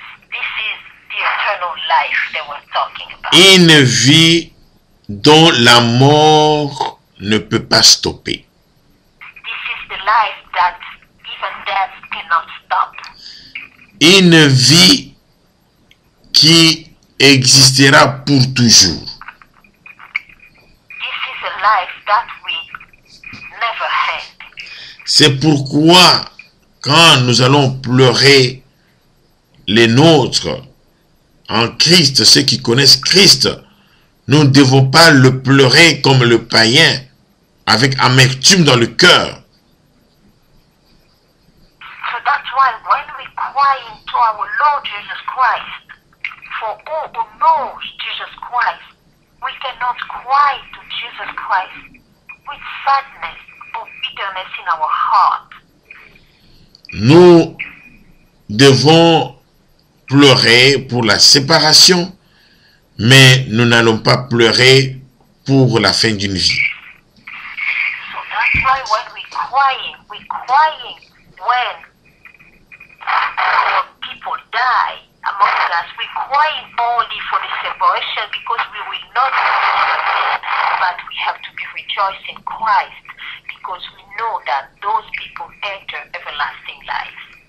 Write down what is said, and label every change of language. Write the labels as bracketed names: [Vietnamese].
[English] This is the eternal life they were talking about. [French] Une vie dont la mort ne peut pas stopper. [English] This is the life that even death cannot stop. [French] Une vie qui existera pour toujours. [English] This is a life that we never had. [French] C'est pourquoi quand nous allons pleurer les nôtres en Christ, ceux qui connaissent Christ, nous ne devons pas le pleurer comme le païen, avec amertume dans le cœur. [English] So that's why when we cry into our Lord Jesus Christ, for all who knows Jesus Christ, we cannot cry to Jesus Christ with sadness or bitterness in our heart. [French] Nous devons pleurer pour la séparation, mais nous n'allons pas pleurer pour la fin d'une vie. [English] So that's why when we're crying when our people die among us, we're crying only for the separation because we will not be, but we have to be rejoicing in Christ because we know that those people enter everlasting life.